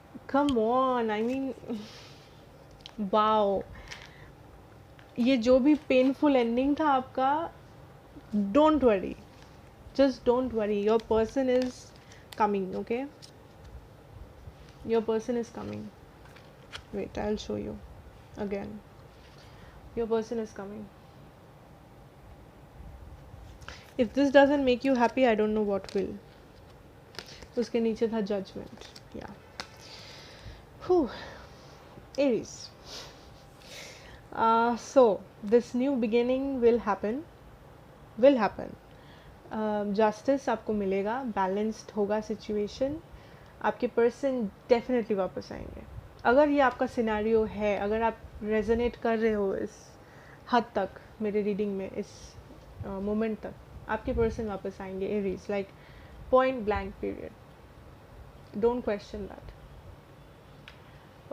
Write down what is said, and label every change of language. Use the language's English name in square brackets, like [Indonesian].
[English] come on, I mean wow, [Hindi] ये जो भी पेनफुल एंडिंग था आपका, [English] Don't worry, just don't worry, your person is coming, okay, your person is coming. Wait, I will show you again, your person is coming. If this doesn't make you happy, I don't know what will. [Hindi] उसके नीचे था judgment. [English] Yeah. Whew. Aries. So this new beginning will happen. [Hindi] Justice आपको मिलेगा, balanced होगा situation, आपके person definitely वापस आएंगे। अगर ये आपका सिनेरियो है, अगर आप रेजोनेट कर रहे हो इस हद तक मेरे रीडिंग में, इस मोमेंट तक, आपके पर्सन वापस आएंगे Aries, [English] Like point blank period, don't question that.